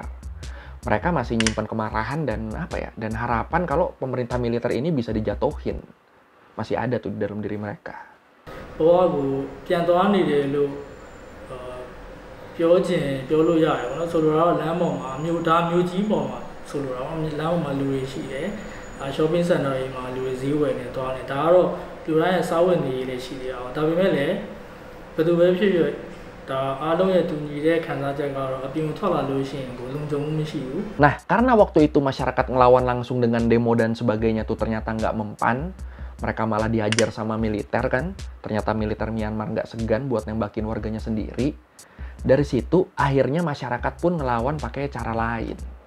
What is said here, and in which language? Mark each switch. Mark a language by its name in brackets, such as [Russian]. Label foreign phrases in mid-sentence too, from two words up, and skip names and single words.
[Indonesian] Mereka masih nyimpan kemarahan dan dan harapan kalau pemerintah militer ini bisa dijatuhin. Masih ada tuh di dalam diri mereka. [English] Shopping center [Burmese] တွေမှာလူတွေဈေးဝယ်နေသွားတယ်ဒါကတော့လူတိုင်းရဲ့စားဝတ်နေရေးလည်းရှိတယ်အောင်ဒါပေမဲ့လည်းဘယ်သူပဲဖြစ်ဖြစ်ဒါအားလုံးရဲ့တူညီတဲ့ခံစားချက်ကတော့အပြင်ထွက်လာလို့ရှိရင်ကိုလုံခြုံမှုမရှိဘူး [Indonesian] Nah, karena waktu itu masyarakat ngelawan langsung dengan demo dan sebagainya tuh ternyata nggak mempan, mereka malah dihajar sama militer kan. Ternyata militer Myanmar nggak segan buat nembakin warganya sendiri. Dari situ akhirnya masyarakat pun ngelawan pakai cara lain.